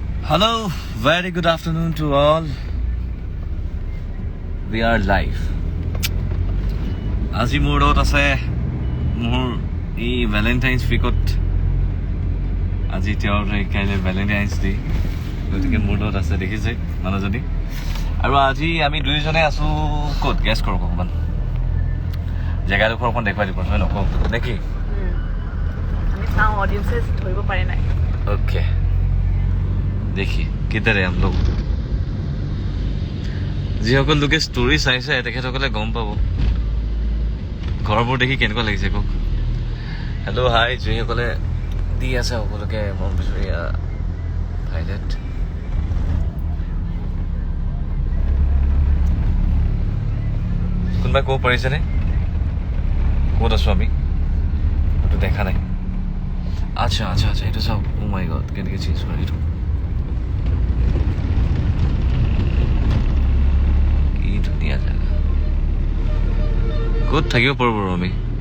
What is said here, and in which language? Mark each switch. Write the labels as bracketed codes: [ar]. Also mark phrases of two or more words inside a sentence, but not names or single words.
[en] Hello, very good afternoon to all. We are live. [as] আজি মোৰ লগত আছে মোৰ এই [en] Valentines week [as] আজি তেওঁৰ কাইলৈ [en] Valentines Day [as] গতিকে মোৰ লগত আছে দেখিছে মানুহজনী আৰু আজি আমি দুইজনে আছো ক'ত গেছ কৰক অকণমান জেগাডোখৰ অকণ দেখুৱাই দিব নহয় নকওঁ নেকি আমি চাওঁ অডিয়েন্সে ধৰিব পাৰে নাই [hi] ओके देखिए किधर है हम लोग [as] যিসকল লোকে ষ্টৰি চাইছে তেখেতসকলে গম পাব ঘৰবোৰ দেখি কেনেকুৱা লাগিছে কওক [en] hello hi [as] যিসকলে দি আছে সকলোকে মৰম বিচৰীয়া ভাইলেট কোনোবাই ক'ব পাৰিছেনে ক'ত আছো আমি সেইটো দেখা নাই [hi] अच्छा अच्छा अच्छा [as] এইটো চাওক [en] oh my god [as] কেনেকৈ চেঞ্জ কৰি এইটো কি ধুনীয়া জেগা ক'ত থাকিব পাৰোঁ বাৰু আমি